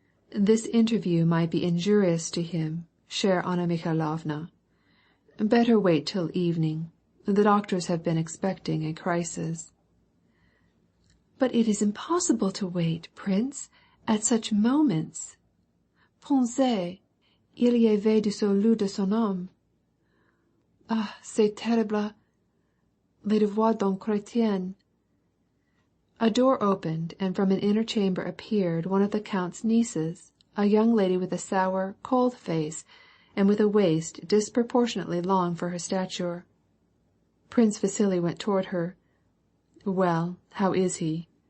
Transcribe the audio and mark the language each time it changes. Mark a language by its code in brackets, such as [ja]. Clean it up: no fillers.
[en] "This interview might be injurious to him, chère Anna Mikhailovna. Better wait till evening. The doctors have been expecting a crisis." "But it is impossible to wait, Prince, at such moments. [fr] Pensez, il y avait du salut de son âme. Ah, c'est terrible, les devoirs d'un chrétien." [en] A door opened, and from an inner chamber appeared one of the count's nieces, a young lady with a sour, cold face, and with a waist disproportionately long for her stature. Prince Vasili went toward her. "Well, how is he?"